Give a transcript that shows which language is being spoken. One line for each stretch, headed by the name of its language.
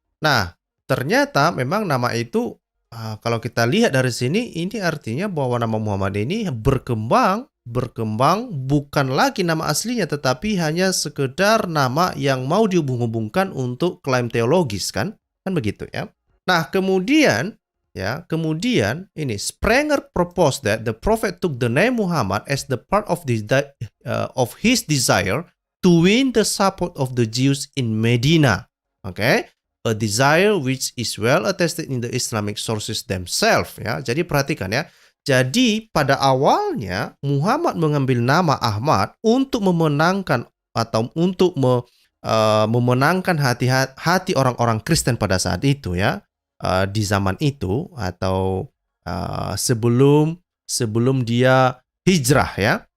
Indonesian: Nah, ternyata memang nama itu kalau kita lihat dari sini, ini artinya bahwa nama Muhammad ini berkembang bukan lagi nama aslinya, tetapi hanya sekedar nama yang mau dihubung-hubungkan untuk klaim teologis kan begitu ya. Nah kemudian ini
English: Sprenger proposed that the prophet took the name Muhammad as the part of his desire to win the support of the Jews in Medina. Okay? A desire which is well attested in the Islamic sources themselves ya.
Indonesian: Jadi perhatikan ya. Jadi pada awalnya Muhammad mengambil nama Ahmad untuk memenangkan atau untuk memenangkan hati orang-orang Kristen pada saat itu ya, di zaman itu atau sebelum dia hijrah ya.